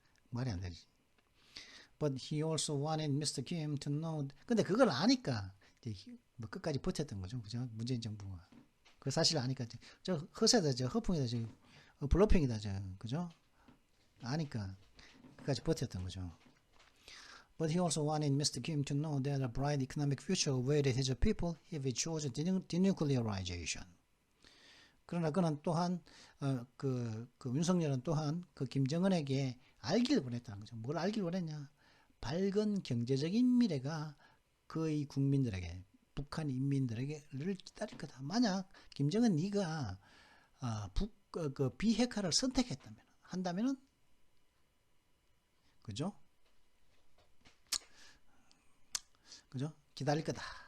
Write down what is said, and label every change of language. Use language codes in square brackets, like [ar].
[ko] 말이 안 되지. [en] But he also wanted Mr. Kim to know. [ko] 근데 그걸 아니까 뭐 끝까지 버텼던 거죠, 그죠? 문재인 정부가. 그 사실 아니까 저 허세다, 허풍이다, 블러핑이다, 그죠? 아니까 끝까지 버텼던 거죠. [en] But he also wanted Mr. Kim to know that a bright economic future awaited his people if he chose denuclearization. [ko] 그러나 그는 또한 그 윤석열은 또한 그 김정은에게 알길 원했다는 거죠. 뭘 알길 원했냐? 밝은 경제적인 미래가 그의 국민들에게, 북한 인민들에게를 기다릴 거다. 만약 김정은 네가 그 비핵화를 한다면은 그죠? 기다릴 거다.